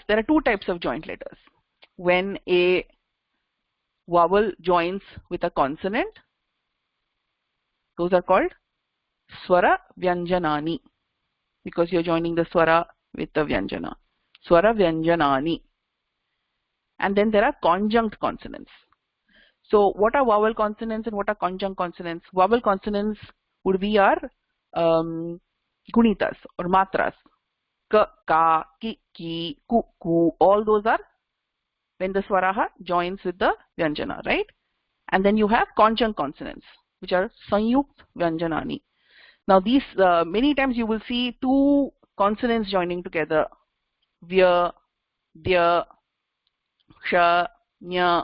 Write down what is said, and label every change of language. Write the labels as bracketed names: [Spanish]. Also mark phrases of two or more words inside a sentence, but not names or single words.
[English] There are two types of joint letters. When a vowel joins with a consonant, those are called [Sanskrit] swara vyanjanani, [English] because you're joining the swara with the vyanjana. [Sanskrit] Swara vyanjanani. [English] And then there are conjunct consonants. So what are vowel consonants and what are conjunct consonants? Vowel consonants would be our gunitas or matras. [Sanskrit] Ka, ka, ki, ki, ku, ku. [English] All those are when the swaraha joins with the vyanjana, right? And then you have conjunct consonants, which are [Sanskrit] sanyukt vyanjanani. [English] Now these, many times you will see two consonants joining together. [Sanskrit] Vya, dya, ksha, nya.